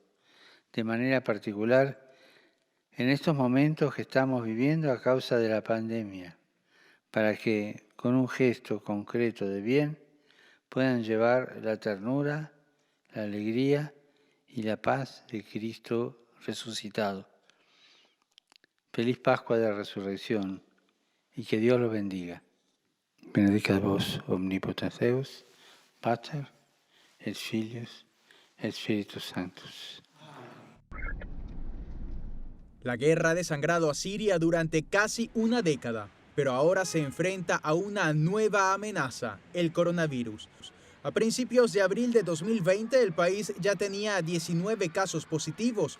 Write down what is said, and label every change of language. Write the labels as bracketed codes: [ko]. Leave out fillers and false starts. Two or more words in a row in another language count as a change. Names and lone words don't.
[es] De manera particular, en estos momentos que estamos viviendo a causa de la pandemia, para que, con un gesto concreto de bien, puedan llevar la ternura, la alegría y la paz de Cristo resucitado. Feliz Pascua de Resurrección y que Dios los bendiga. [la] Benedicat vos omnipotens Deus, Pater, et Filius, et Spiritus Sanctus. [es] La guerra ha desangrado a Siria durante casi una década, pero ahora se enfrenta a una nueva amenaza, el coronavirus. A principios de abril de 2020, el país ya tenía 19 casos positivos.